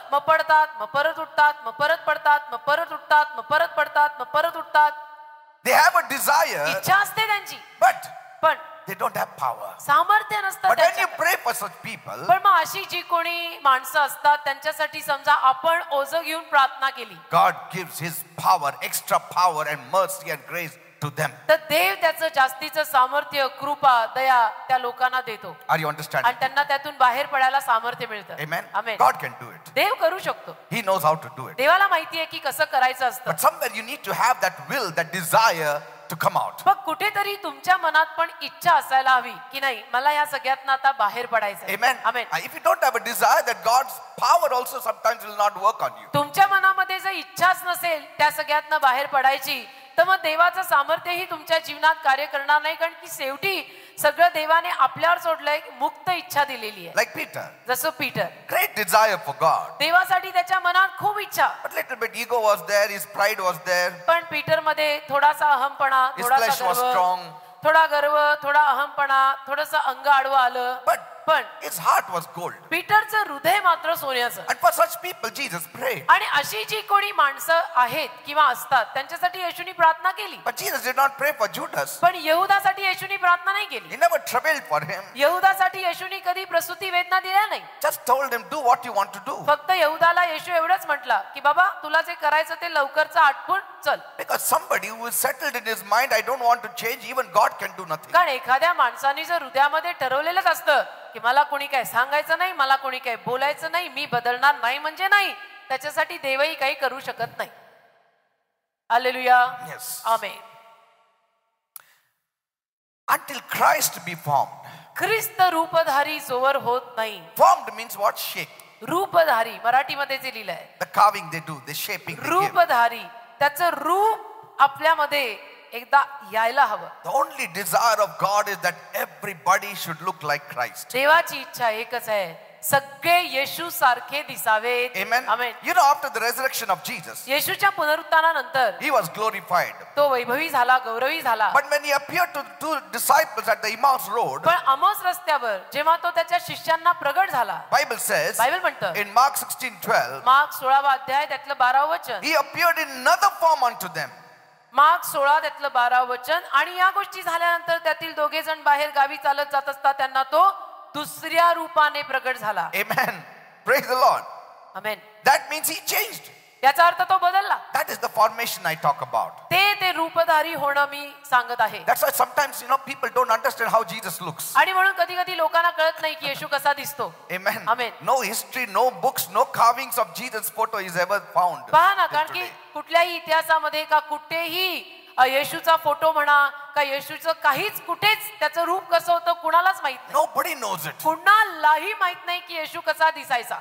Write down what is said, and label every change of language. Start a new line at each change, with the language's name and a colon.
Marathi: मग पडतात, मग परत उठतात, मग परत पडतात, मग परत उठतात, मग परत पडतात, मग परत उठतात.
English: They have a desire,
Marathi: इच्छा असते त्यांची
English: but
Marathi: पण
English: they don't have power.
Marathi: सामर्थ्य नसतं
English: But when you
Marathi: त्यांच्याकडे.
English: pray for such people,
Marathi: पण मग अशी जी कोणी माणसं असतात त्यांच्यासाठी समजा आपण ओझं घेऊन प्रार्थना केली
English: God gives His power, extra power and mercy and grace to them.
Marathi: तर देव त्याचं जास्तीचं सामर्थ्य, कृपा, दया त्या लोकांना देतो
English: Are you
Marathi: आणि
English: understanding?
Marathi: त्यांना त्यातून बाहेर पडायला सामर्थ्य मिळतं.
English: Amen.
Marathi: Amen.
English: God can do it.
Marathi: देव करू शकतो.
English: He knows how to do it.
Marathi: देवाला माहिती आहे की कसं करायचं असतं.
English: But somewhere you need to have that will, that desire to come out.
Marathi: मग कुठेतरी तुमच्या मनात पण इच्छा असायला हवी की नाही मला या सगळ्यातनं आता बाहेर पडायचं.
English: Amen.
Marathi: Amen.
English: If you don't have a desire, that God's power also sometimes will not work on you.
Marathi: तुमच्या मनामध्ये जर इच्छाच नसेल त्या सगळ्यातनं बाहेर पडायची तर मग देवाचं सामर्थ्यही तुमच्या जीवनात कार्य करणार नाही. कारण की शेवटी सगळं देवाने आपल्यावर सोडलंय, मुक्त इच्छा दिलेली आहे.
English: Like Peter,
Marathi: जसं Peter,
English: great desire for God.
Marathi: देवासाठी त्याच्या मनात खूप इच्छा,
English: But little bit ego was there, his pride was there,
Marathi: पण पीटर मध्ये थोडासा अहमपणा,
English: his flesh
Marathi: थोडासा
English: was
Marathi: गर्व,
English: strong.
Marathi: थोडा गर्व, थोडा अहमपणा, थोडंसं अंग आडवं आलं.
English: But
Marathi: पण
English: his heart was gold.
Marathi: पीटरचं हृदय मात्र सोन्याचं.
English: And for such people, Jesus prayed.
Marathi: आणि अशी जी कोणी माणसं आहेत किंवा असतात त्यांच्यासाठी येशूनी प्रार्थना केली.
English: But Jesus did not pray for Judas.
Marathi: पण यहुदासाठी येशूनी प्रार्थना नाही केली.
English: He never troubled for him.
Marathi: यहुदासाठी येशूनी कधी प्रसूती वेदना दिल्या नाही.
English: Just told him, do what you want to do.
Marathi: फक्त यहुदाला येशू एवढंच म्हटला की बाबा तुला जे करायचं ते लवकरचं आटपून चल.
English: Because somebody who is settled in his mind, I don't want to change, even God can do nothing.
Marathi: कारण एखाद्या माणसाने जर हृदयामध्ये ठरवलेलंच असतं की मला कोणी काय सांगायचं नाही, मला कोणी काय बोलायचं नाही, मी बदलणार नाही म्हणजे नाही, त्याच्यासाठी देवही काही करू शकत नाही. Hallelujah.
English: Yes.
Marathi: Amen.
English: Until Christ be formed.
Marathi: ख्रिस्त रूपधारी जोवर होत नाही.
English: Formed means what? Shaped.
Marathi: रूपधारी मराठीमध्ये जे लिहिलंय.
English: The carving they do, the shaping they give.
Marathi: रूपधारी त्याचं रूप आपल्यामध्ये एकदा यायला हवं.
English: The only desire of God is that everybody should look like Christ.
Marathi: देवाची इच्छा एकच आहे, सगळे येशू सारखे दिसावेत.
English: Amen.
Marathi: Amen.
English: You know, after the resurrection of Jesus,
Marathi: येशूच्या पुनरुत्थानानंतर
English: he was glorified.
Marathi: तो वैभवी झाला, गौरवी झाला.
English: But when he appeared to two disciples at the Emmaus road,
Marathi: पण अमोस रस्त्यावर जेव्हा तो त्याच्या शिष्यांना प्रगट झाला,
English: Bible says
Marathi: बायबल म्हणतं
English: in Mark 16:12,
Marathi: मार्क 16वा अध्याय त्यातलं 12व वचन,
English: he appeared in another form unto them.
Marathi: Mark 16 त्यातलं 12व वचन, आणि या गोष्टी झाल्यानंतर त्यातील दोघे जण बाहेर गावी चालत जात असता त्यांना तो दुसऱ्या रूपाने प्रगट झाला.
English: Amen. Praise the Lord.
Marathi: Amen.
English: That means he changed.
Marathi: याचा अर्थ तो बदलला.
English: That is the formation I talk about.
Marathi: ते रूपधारी होणं मी सांगत आहे.
English: That's why sometimes, people don't understand how Jesus looks.
Marathi: आणि म्हणून कधी कधी लोकांना कळत नाही की येशू कसा दिसतो.
English: Amen. Amen. No history, no books, no carvings of Jesus' photo is ever found.
Marathi: पहा ना,
English: till
Marathi: कारण की
English: today.
Marathi: कुठल्याही इतिहासामध्ये का कुठेही येशूचा फोटो म्हणा का येशूचं काहीच कुठेच त्याचं रूप कसं होतं कुणालाच माहित नाही.
English: Nobody knows it.
Marathi: कुणालाही माहित नाही की येशू कसा दिसायचा.